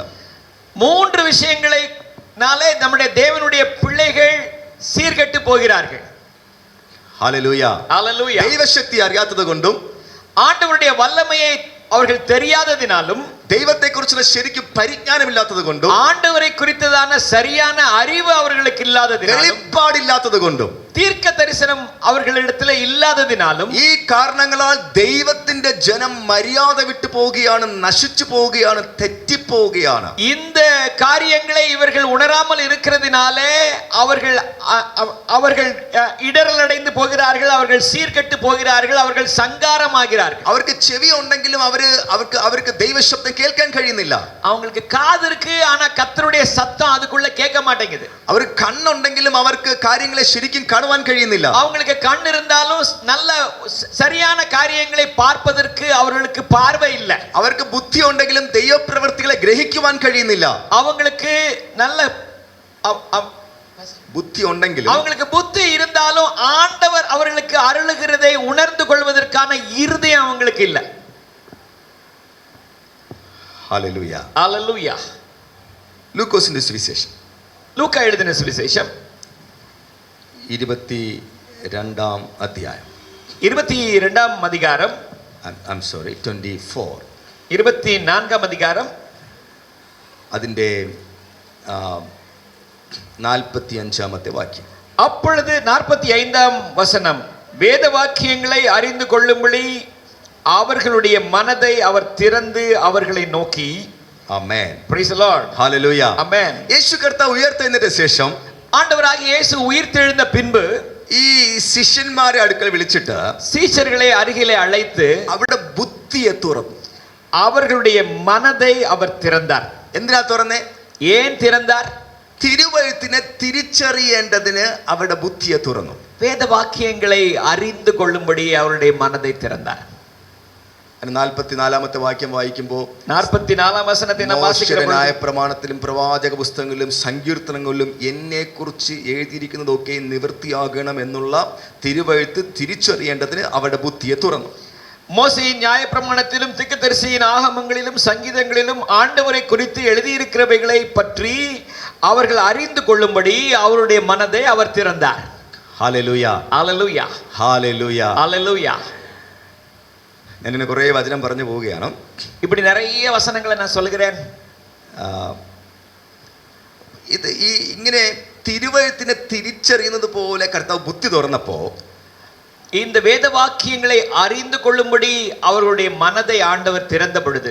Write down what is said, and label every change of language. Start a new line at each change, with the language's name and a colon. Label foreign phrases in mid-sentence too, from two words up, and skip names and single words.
Tamil: 3 விஷயங்களைனாலே நம்முடைய தேவனுடைய பிள்ளைகள் சீர்கெட்டு போகிறார்கள்.
Malayalam: ഹല്ലേലൂയ.
Tamil: ஹல்லேலூயா.
Malayalam: ദൈവശക്തി അറിയാത്തത് കൊണ്ടും
Tamil: ஆண்டவருடைய வல்லமையை அவர்கள் தெரியாததினாலும்,
Malayalam: ദൈവത്തെ കുറിച്ചുള്ള ശരിക്കും പരിജ്ഞാനമില്ലാത്തത് കൊണ്ടും,
Tamil: ஆண்டவரை குறித்ததான சரியான அறிவு அவர்களுக்கு இல்லாததினாலும்,
Malayalam: വെളിപ്പാടില്ലാത്തത് കൊണ്ടും,
Tamil: தீர்க்க தரிசனம் அவர்களிடத்தில் இல்லாததினாலும்,
Malayalam: ഈ കാരണങ്ങളാൽ ദൈവത്തിന്റെ ജനം മര്യാദ വിട്ടു പോവുകയാണ്, നശിച്ചു പോവുകയാണ്, തെറ്റിപ്പോവുകയാണ്.
Tamil: இந்த காரியங்களை இவர்கள் உணராமல் இருக்கிறதினாலே அவர்கள் இடரல் அடைந்து போகிறார்கள், அவர்கள் சீர்கெட்டு போகிறார்கள், அவர்கள் சங்காரமாகிறார்கள்.
Malayalam: അവർക്ക് ചെവി ഉണ്ടെങ്കിലും അവർക്ക് ദൈവശബ്ദം കേൾക്കാൻ കഴിയുന്നില്ല.
Tamil: அவங்களுக்கு காது இருக்கு, ஆனா கர்த்தருடைய சத்தம் அதுக்குள்ள கேட்க மாட்டேங்குது.
Malayalam: അവർക്ക് കണ്ണുണ്ടെങ്കിലും അവർക്ക് കാര്യങ്ങളെ ശരിക്കും കാണുവാൻ കഴിയുന്നില്ല.
Tamil: அவங்களுக்கு கண் இருந்தாலும் நல்ல சரியான காரியங்களை பார்ப்பதற்கு அவர்களுக்கு பார்வை இல்லை.
Malayalam: അവർക്ക് ബുദ്ധി ഉണ്ടെങ്കിലും ദൈവപ്രവൃത്തികളെ ഗ്രഹിക്കുവാൻ കഴിയുന്നില്ല.
Tamil: அவங்களுக்கு நல்ல
Malayalam: ബുദ്ധി ഉണ്ടെങ്കിലും
Tamil: அவங்களுக்கு புத்தி இருந்தாலும் ஆண்டவர் அவர்களுக்கு அருளுகிறதை உணர்ந்து கொள்வதற்கான இருதயம் அவங்களுக்கு இல்லை.
Malayalam: ഹല്ലേലൂയ.
Tamil: ஹல்லேலூயா.
Malayalam: ലൂക്കോസിന്റെ സുവിശേഷം
Tamil: லூக்கா எழுதின சுவிசேஷம்
Malayalam: 22-ാം അധ്യായം.
Tamil: 22ஆம் அதிகாரம்.
Malayalam: 24.
Tamil: 24ஆம் அதிகாரம்.
Malayalam: അതിന്റെ 45ാമത്തെ വാക്യം.
Tamil: அப்பொழுது 45ஆம் வசனம். வேத வாக்கியங்களை அறிந்து கொள்ளும்படி அவர்களுடைய மனதை அவர் திறந்து அவர்களை நோக்கி.
Malayalam: ആമേൻ.
English: Praise the Lord.
Malayalam: ഹല്ലേലൂയ. Amen. യേശു കർത്താവ് ഉയർത്തെഴുന്നേറ്റ ശേഷം
Tamil: ஆண்டவராகிய இயேசு உயிர்த்தெழுந்த பின்பு
Malayalam: ഈ ശിഷ്യന്മാരെ അടുക്കൽ വിളിച്ചിട്ട്
Tamil: சீஷர்களை அருகிலே அழைத்து
Malayalam: അവരുടെ ബുദ്ധിയെ തുറന്നു.
Tamil: அவர்களுடைய மனதை அவர் திறந்தார்.
Malayalam: എന്തിനാ തുറന്നേ?
Tamil: ஏன் திறந்தார்?
Malayalam: തിരുവഴുത്തിനെ തിരിച്ചറിയേണ്ടതിന് അവരുടെ ബുദ്ധിയെ തുറന്നു.
Tamil: வேத வாக்கியங்களை அறிந்து கொள்ளும்படி அவருடைய மனதை திறந்தார்.
Malayalam: 44ാമത്തെ വാക്യം വായിക്കുമ്പോൾ 44ஆம் വചനത്തെ നാം വാസിക്കുമ്പോൾ പ്രമാണത്തിലും പ്രവാചക പുസ്തകങ്ങളിലും സങ്കീർത്തനങ്ങളിലും എന്നെ കുറിച്ച് എഴുതിയിരിക്കുന്നതൊക്കെ നിവൃത്തിയാകണം എന്നുള്ള തിരുവഴുത്ത് തിരിച്ചറിയേണ്ടതിന് അവരുടെ ബുദ്ധിയെ തുറന്നു.
Tamil: மோசேயின் நியாயப்பிரமாணத்திலும் தீர்க்கதரிசியின் ஆகமங்களிலும் சங்கீதங்களிலும் ஆண்டவரை குறித்து எழுதியிருக்கிறவைகளை பற்றி அவர்கள் அறிந்து கொள்ளும்படி அவருடைய மனதை அவர் திறந்தார்.
Malayalam: ഹല്ലേലൂയ.
Tamil: ஹல்லேலூயா.
Malayalam: ഹല്ലേലൂയ.
Tamil: ஹல்லேலூயா.
Malayalam: ഞാൻ കുറേ വചനം പറഞ്ഞു പോവുകയാണ്.
Tamil: இப்படி நிறைய வசனங்களை நான் சொல்கிறேன்.
Malayalam: ഇത് ഇങ്ങനെ തിരുവഴുത്തിനെ തിരിച്ചറിയുന്നത് പോലെ കർത്താവ് ബുദ്ധി തുറന്നപ്പോൾ
Tamil: இந்த வேத வாக்கியங்களை அறிந்து கொள்ளும்படி அவர்களுடைய மனதை ஆண்டவர் திறந்த பொழுது